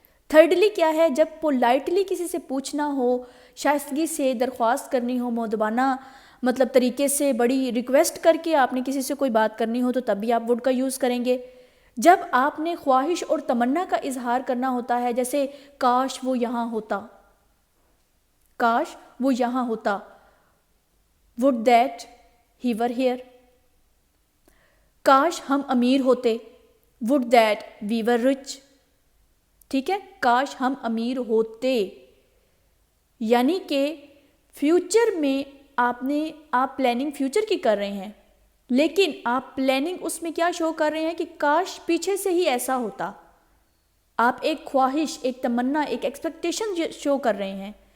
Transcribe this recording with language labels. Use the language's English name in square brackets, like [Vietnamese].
[Urdu] Thirdly کیا ہے؟ جب پولائٹلی کسی سے پوچھنا ہو، شائستگی سے درخواست کرنی ہو، مؤدبانہ مطلب طریقے سے بڑی ریکویسٹ کر کے آپ نے کسی سے کوئی بات کرنی ہو تو تب بھی آپ وڈ کا یوز کریں گے. جب آپ نے خواہش اور تمنا کا اظہار کرنا ہوتا ہے، جیسے کاش وہ یہاں ہوتا، کاش وہ یہاں ہوتا، [English] would that he were here. [Urdu] کاش ہم امیر ہوتے، [English] would that we were rich. [Urdu] ٹھیک ہے، کاش ہم امیر ہوتے، یعنی کہ فیوچر میں آپ پلاننگ فیوچر کی کر رہے ہیں، لیکن آپ پلاننگ اس میں کیا شو کر رہے ہیں کہ کاش پیچھے سے ہی ایسا ہوتا. آپ ایک خواہش، ایک تمنا، ایک ایکسپیکٹیشن شو کر رہے ہیں.